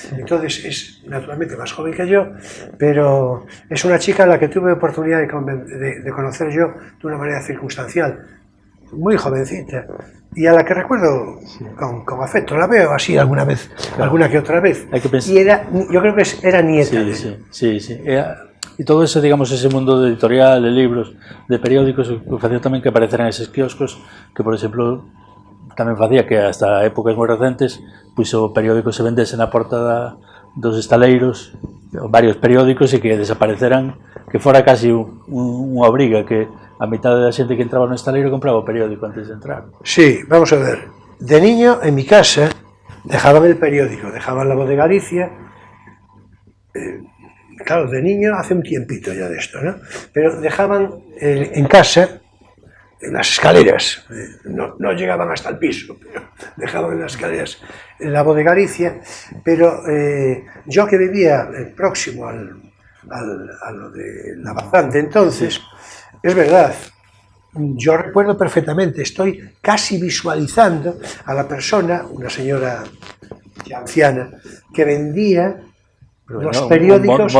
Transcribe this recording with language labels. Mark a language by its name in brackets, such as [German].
[Spanish] Entonces es naturalmente más joven que yo, pero es una chica a la que tuve oportunidad de conocer yo de una manera circunstancial. Muy jovencita, y a la que recuerdo con afecto. La veo así alguna vez, alguna que otra vez. Hay que pensar. Y yo creo que era nieta. Sí. [Galician] E todo ese, digamos, ese mundo de editorial, de libros, de periódicos, facía tamén que apareceran eses quioscos que, por exemplo, tamén facía que hasta épocas moi recentes pois o periódico se vendese na porta dos estaleiros, varios periódicos, e que desapareceran, que fora casi unha obriga, que a mitad da xente que entraba no estaleiro compraba o periódico antes de entrar. [Spanish] Sí, vamos a ver. De niño, en mi casa, dejaban el periódico, dejaban la Voz de Galicia. Claro, de niño hace un tiempito ya de esto, ¿no? Pero dejaban en casa, en las escaleras, no llegaban hasta el piso, pero dejaban en las escaleras la Voz de Galicia, pero yo que vivía próximo a lo de la Bazán entonces, es verdad, yo recuerdo perfectamente, estoy casi visualizando a la persona, una señora ya anciana, que vendía los periódicos.